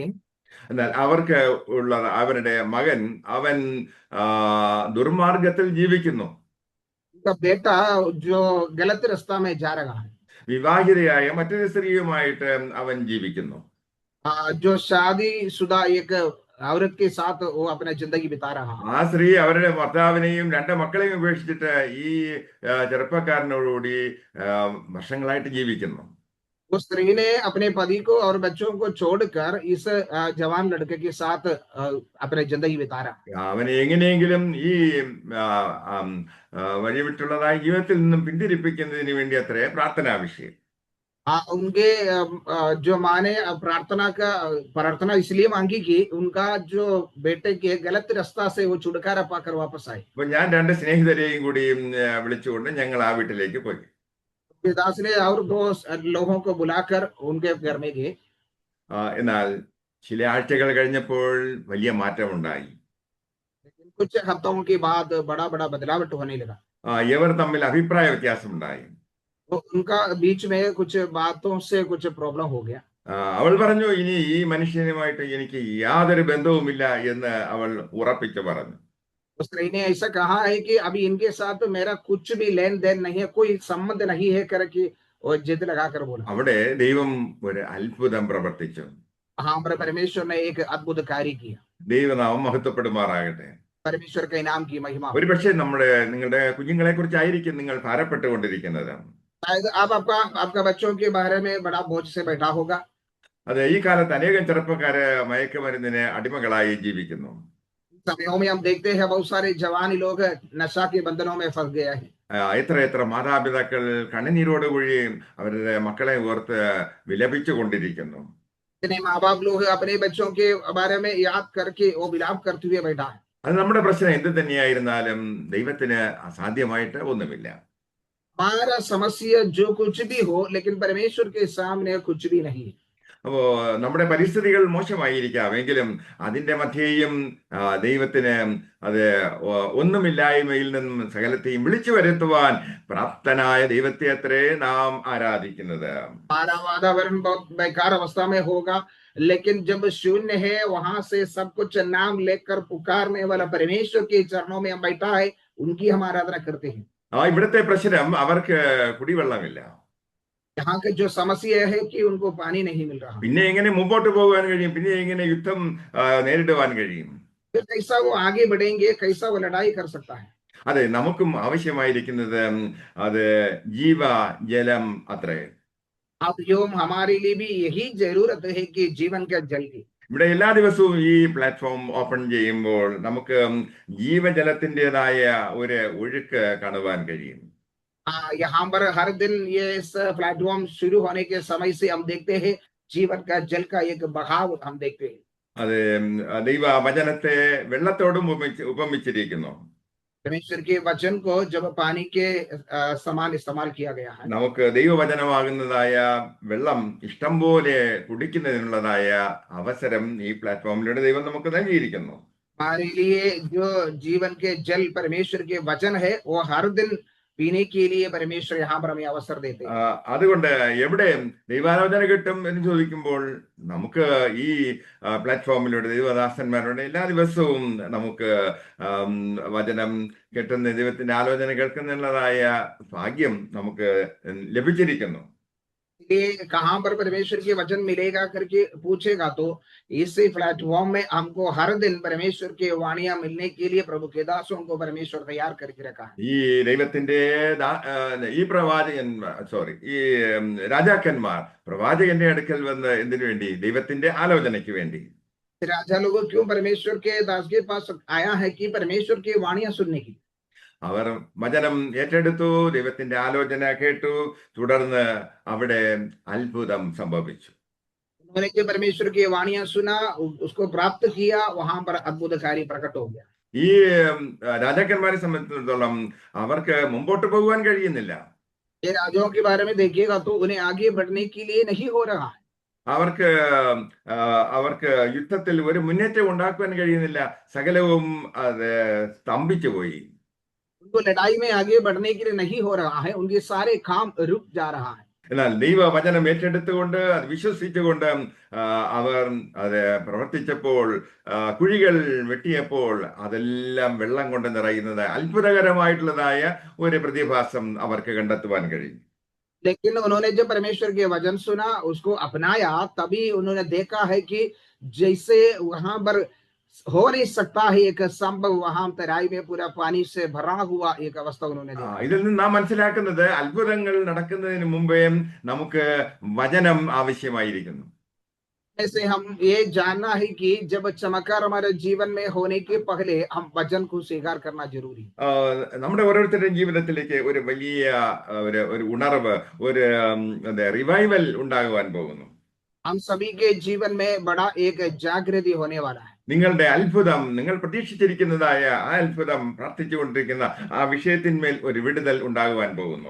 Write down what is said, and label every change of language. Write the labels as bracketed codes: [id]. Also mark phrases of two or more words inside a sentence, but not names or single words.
[ml] എന്നാൽ അവർക്ക് അവരുടെ മകൻ അവൻ ദുർമാർഗത്തിൽ ജീവിക്കുന്നു. [hi] उनका बेटा जो गलत रास्ता में जा रहा है। [ml] വിവാഹിതയായ മറ്റൊരു സ്ത്രീയുമായിട്ട് അവൻ ജീവിക്കുന്നു. [hi] जो शादीशुदा एक औरत के साथ वो अपना जिंदगी बिता रहा है। [ml] ആ സ്ത്രീ അവരുടെ ഭർത്താവിനെയും 2 മക്കളെയും ഉപേക്ഷിച്ചിട്ട് ഈ ചെറുപ്പക്കാരനോടുകൂടി വർഷങ്ങളായിട്ട് ജീവിക്കുന്നു. [hi] उस स्त्री ने अपने पति को और बच्चों को छोड़कर इस जवान लड़के के साथ अपनी जिंदगी बिता रहा है। [ml] അവനെ എങ്ങനെയെങ്കിലും ഈ വഴിവിട്ടുള്ളതായ ജീവിതത്തിൽ നിന്നും പിന്തിരിപ്പിക്കുന്നതിന് വേണ്ടി അത്രേ പ്രാർത്ഥനാ വിഷയം. [hi] उनके जो माँ ने प्रार्थना इसलिए मांगी कि उनका जो बेटे के गलत रास्ता से वो छुटकारा पाकर वापस आए। [ml] അപ്പൊ ഞാൻ 2 സ്നേഹിതരെയും കൂടി വിളിച്ചുകൊണ്ട് ഞങ്ങൾ ആ വീട്ടിലേക്ക് പോയി. [hi] दास ने और 2 लोगों को बुलाकर उनके घर में गए। [ml] എന്നാൽ ചില ആഴ്ചകൾ കഴിഞ്ഞപ്പോൾ വലിയ മാറ്റമുണ്ടായി. [hi] लेकिन कुछ हफ्तों के बाद बड़ा बदलाव होने लगा। [ml] ഇവർ തമ്മിൽ അഭിപ്രായ വ്യത്യാസമുണ്ടായി. [hi] तो उनका बीच में कुछ बातों से कुछ प्रॉब्लम हो गया। [ml] അവൾ പറഞ്ഞു, ഇനി ഈ മനുഷ്യനുമായിട്ട് എനിക്ക് യാതൊരു ബന്ധവുമില്ല എന്ന് അവൾ ഉറപ്പിച്ചു പറഞ്ഞു. [hi] उस स्त्री ने ऐसा कहा है कि अभी इनके साथ मेरा कुछ भी लेन देन नहीं है, कोई संबंध नहीं है करके वो जिद लगाकर बोला। [ml] അവിടെ ദൈവം ഒരു അത്ഭുതം പ്രവർത്തിച്ചു. [hi] हाँ, हमारे परमेश्वर ने एक अद्भुत कार्य किया। [ml] ദൈവനാമം മഹത്വപ്പെടുമാറാകട്ടെ. [hi] परमेश्वर के इनाम की महिमा हो। [ml] ഒരുപക്ഷെ നിങ്ങളുടെ കുഞ്ഞുങ്ങളെ കുറിച്ചായിരിക്കും നിങ്ങൾ ഭാരപ്പെട്ടുകൊണ്ടിരിക്കുന്നത്. [hi] शायद आप आपका बच्चों के बारे में बड़ा बोझ से बैठा होगा। [ml] അത് ഈ കാലത്ത് അനേകം ചെറുപ്പക്കാര് മയക്കുമരുന്നിന് അടിമകളായി ജീവിക്കുന്നു. [hi] समयों में हम देखते हैं बहुत सारे जवान लोग नशा के बंधनों में फंस गए हैं। [ml] എത്ര മാതാപിതാക്കൾ കണ്ണുനീരോടുകൂടി അവരുടെ മക്കളെ ഓർത്ത് വിലപിച്ചു കൊണ്ടിരിക്കുന്നു. [hi] इतने माँ बाप लोग अपने बच्चों के बारे में याद करके वो विलाप करते हुए बैठा है। [ml] അത് നമ്മുടെ പ്രശ്നം എന്ത് തന്നെയായിരുന്നാലും ദൈവത്തിന് അസാധ്യമായിട്ട് ഒന്നുമില്ല. [hi] हमारा समस्या जो कुछ भी हो, लेकिन परमेश्वर के सामने कुछ भी नहीं है। [ml] അപ്പോ നമ്മുടെ പരിസ്ഥിതികൾ മോശമായിരിക്കാം, എങ്കിലും അതിന്റെ മധ്യേയും ദൈവത്തിന് അത് ഒന്നുമില്ലായ്മയിൽ നിന്നും സകലത്തെയും വിളിച്ചു വരുത്തുവാൻ പ്രാപ്തനായ ദൈവത്തെ അത്രേ നാം ആരാധിക്കുന്നത്. [hi] हमारा वातावरण बहुत बेकार अवस्था में होगा, लेकिन जब शून्य है वहां से सब कुछ नाम लेकर पुकारने वाला परमेश्वर के चरणों में हम बैठा है, उनकी हम आराधना करते हैं। [ml] ഇവിടുത്തെ പ്രശ്നം അവർക്ക് കുടിവെള്ളമില്ല. [hi] यहाँ के जो समस्या है कि उनको पानी नहीं मिल रहा। [ml] പിന്നെ എങ്ങനെ മുമ്പോട്ട് പോകാൻ കഴിയും? പിന്നെ എങ്ങനെ യുദ്ധം നേരിടുവാൻ കഴിയും? [hi] फिर कैसा वो आगे बढ़ेंगे, कैसा वो लड़ाई कर सकता है? [ml] അതെ, നമുക്കും ആവശ്യമായിരിക്കുന്നത് അത് ജീവജലം അത്രേ. [hi] अब योग हमारे लिए भी यही जरूरत है कि जीवन का जल की। [ml] ഇവിടെ എല്ലാ ദിവസവും ഈ [en] platform open [ml] ചെയ്യുമ്പോൾ നമുക്ക് ജീവജലത്തിൻ്റെതായ ഒരു ഒഴുക്ക് കാണുവാൻ കഴിയും. [hi] यहाँ पर हर दिन ये इस प्लेटफॉर्म शुरू होने के समय से हम देखते हैं जीवन का जल का एक बहाव हम देखते हैं। [ml] അത് ദൈവ വചനത്തെ വെള്ളത്തോടും ഉപമിച്ചിരിക്കുന്നു. [hi] परमेश्वर के वचन को जब पानी के समान इस्तेमाल किया गया है। [ml] നമുക്ക് ദൈവവചനമാകുന്നതായ വെള്ളം ഇഷ്ടം പോലെ കുടിക്കുന്നതിനുള്ളതായ അവസരം ഈ പ്ലാറ്റ്ഫോമിലൂടെ ദൈവം നമുക്ക് നൽകിയിരിക്കുന്നു. [hi] हमारे लिए जो जीवन के जल परमेश्वर के वचन है, वो हर दिन पीने के लिए परमेश्वर यहाँ पर हमें अवसर देते हैं। [ml] അതുകൊണ്ട് എവിടെ ദൈവാലോചന കിട്ടും എന്ന് ചോദിക്കുമ്പോൾ നമുക്ക് ഈ പ്ലാറ്റ്ഫോമിലൂടെ ദൈവദാസന്മാരുടെ എല്ലാ ദിവസവും നമുക്ക് വചനം കിട്ടുന്ന ദൈവത്തിന്റെ ആലോചന കേൾക്കുന്നുള്ളതായ ഭാഗ്യം നമുക്ക് ലഭിച്ചിരിക്കുന്നു. [hi] ये कहाँ पर परमेश्वर के वचन मिलेगा करके पूछेगा तो इसी प्लेटफॉर्म में हमको हर दिन परमेश्वर के वाणियां मिलने के लिए प्रभु के दासों को परमेश्वर तैयार करके रखा है। [ml] ഈ ദൈവത്തിന്റെ ഈ രാജാക്കന്മാർ പ്രവാചകന്റെ അടുക്കൽ വന്ന് എന്തിനു വേണ്ടി? ദൈവത്തിന്റെ ആലോചനയ്ക്ക് വേണ്ടി. [hi] राजा लोगों क्यों परमेश्वर के दास के पास आया है? कि परमेश्वर की वाणियां सुनने की। [ml] അവർ വചനം ഏറ്റെടുത്തു, ദൈവത്തിന്റെ ആലോചന കേട്ടു, തുടർന്ന് അവിടെ അത്ഭുതം സംഭവിച്ചു. [hi] उन्होंने जो परमेश्वर की वाणियां सुना, उसको प्राप्त किया, वहां पर अद्भुत कार्य प्रकट हो गया। [ml] ഈ രാജാക്കന്മാരെ സംബന്ധിച്ചിടത്തോളം അവർക്ക് മുമ്പോട്ട് പോകുവാൻ കഴിയുന്നില്ല. [hi] ये राजाओं के बारे में देखिएगा तो उन्हें आगे बढ़ने के लिए नहीं हो रहा है। [ml] അവർക്ക് യുദ്ധത്തിൽ ഒരു മുന്നേറ്റം ഉണ്ടാക്കുവാൻ കഴിയുന്നില്ല. സകലവും അത് സ്തംഭിച്ചു പോയി. [hi] उनको लड़ाई में आगे बढ़ने के लिए नहीं हो रहा है, उनके सारे काम रुक जा रहा है। [ml] എന്നാൽ ദൈവവചനം ഏറ്റെടുത്തുകൊണ്ട് അത് വിശ്വസിച്ചുകൊണ്ട് അവർ അത് പ്രവർത്തിച്ചപ്പോൾ, കുഴികൾ വെട്ടിയപ്പോൾ അതെല്ലാം വെള്ളം കൊണ്ട് നിറയുന്നത് അത്ഭുതകരമായിട്ടുള്ളതായ ഒരു പ്രതിഭാസം അവർക്ക് കണ്ടെത്തുവാൻ കഴിയും. [hi] लेकिन उन्होंने जब परमेश्वर के वचन सुना, उसको अपनाया, तभी उन्होंने देखा है कि जैसे वहां पर हो नहीं सकता है एक संभव, वहां तराई में पूरा पानी से भरा हुआ एक अवस्था उन्होंने देखा। [ml] ഇതിൽ നിന്ന് നാം മനസ്സിലാക്കുന്നത് അത്ഭുതങ്ങൾ നടക്കുന്നതിന് മുമ്പേ നമുക്ക് വചനം ആവശ്യമായിരിക്കുന്നു. [hi] ऐसे हम ये जानना है कि जब चमत्कार हमारे जीवन में होने के पहले हम वचन को स्वीकार करना जरूरी है। [ml] നമ്മുടെ ഓരോരുത്തരുടെയും ജീവിതത്തിലേക്ക് ഒരു വലിയ ഒരു ഉണർവ്, ഒരു റിവൈവൽ ഉണ്ടാകുവാൻ പോകുന്നു. [hi] हम सभी के जीवन में बड़ा एक जागृति होने वाला है। [ml] നിങ്ങളുടെ അത്ഭുതം, നിങ്ങൾ പ്രതീക്ഷിച്ചിരിക്കുന്നതായ ആ അത്ഭുതം, പ്രാർത്ഥിച്ചുകൊണ്ടിരിക്കുന്ന ആ വിഷയത്തിന്മേൽ ഒരു വിടുതൽ ഉണ്ടാകുവാൻ പോകുന്നു.